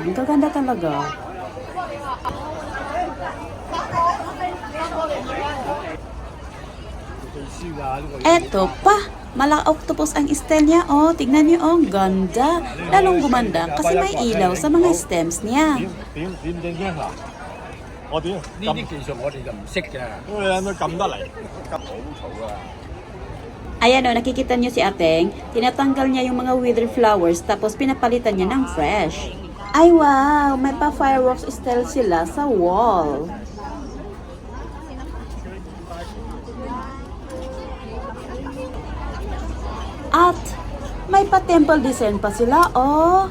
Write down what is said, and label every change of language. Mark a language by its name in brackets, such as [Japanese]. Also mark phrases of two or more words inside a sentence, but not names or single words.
[Filipino] Ang gaganda talaga. Eto pa, mala octopus ang style niya, oh. Tignan niyo, oh, ang ganda. Lalong gumanda kasi may ilaw sa mga stems niya. [Cantonese] 點正經嗱？我點？呢啲技術我哋就唔識嘅。因為有冇撳得嚟？撳好嘈啊！ [Filipino] Ayan, oh, nakikita niyo si Ateng. Tinatanggal niya yung mga [English] withered flowers [Filipino] tapos pinapalitan niya ng fresh. Ay, wow! May pa [English] fireworks style [Filipino] sila sa wall. At may pa- [English] temple design [Filipino] pa sila, oh.